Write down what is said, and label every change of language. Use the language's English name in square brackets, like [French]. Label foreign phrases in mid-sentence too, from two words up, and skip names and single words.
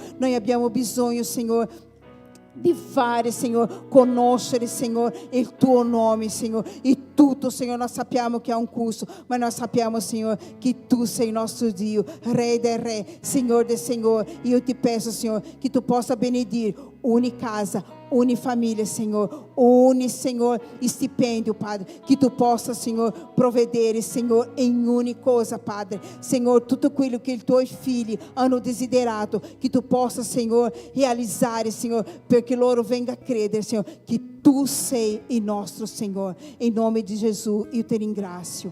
[Italian] Noi abbiamo bisogno, Signore, di fare, Signore, conoscere, Signore, il tuo nome, Signore. E tutto, Signore, noi sappiamo che ha un custo, ma noi sappiamo, Signore, che tu sei il nostro Dio, Re del Re, Signore del Signore. Io ti peço, Signore, che tu possa benedire ogni casa, ogni família, Senhor, ogni, Senhor, stipendio, Padre, [Portuguese] que tu possa, [Italian] Senhor, provvedere, Senhor, em ogni cosa, Padre, Senhor, tutto quello che i tuoi figli hanno desiderato, [Portuguese] que tu possa, Senhor, realizare, Senhor, [Italian] perché loro venga a credere, [Portuguese] Senhor, que [Italian] tu sei il nostro Senhor. [Portuguese] Em nome de Jesus, eu [Italian] te ringrazio.